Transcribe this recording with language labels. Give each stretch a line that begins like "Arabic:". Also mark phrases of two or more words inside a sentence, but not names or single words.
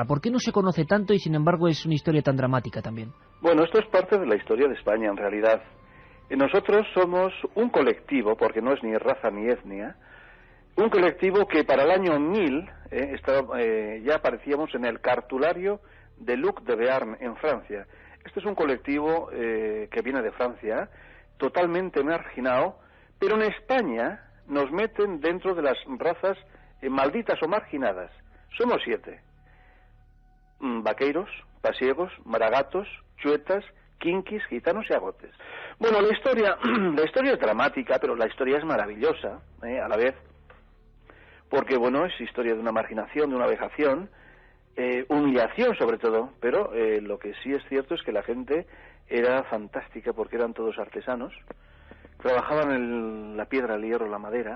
Spanish: ¿Por qué no se conoce tanto y sin embargo es una historia tan dramática también? Bueno, esto es parte de la historia de España en realidad. Nosotros somos un colectivo, porque no es ni raza ni etnia, un colectivo que para el año 1000 ya aparecíamos en el cartulario de Luc de Béarn en Francia. Este es un colectivo que viene de Francia, totalmente marginado, pero en España nos meten dentro de las razas malditas o marginadas. Somos 7. Vaqueiros, pasiegos, maragatos, chuetas, quinquis, gitanos y agotes. Bueno, la historia es dramática, pero la historia es maravillosa, a la vez. porque, bueno, es historia de una marginación, de una vejación, humillación sobre todo, pero lo que sí es cierto es que la gente era fantástica porque eran todos artesanos, trabajaban en la piedra, el hierro, la madera.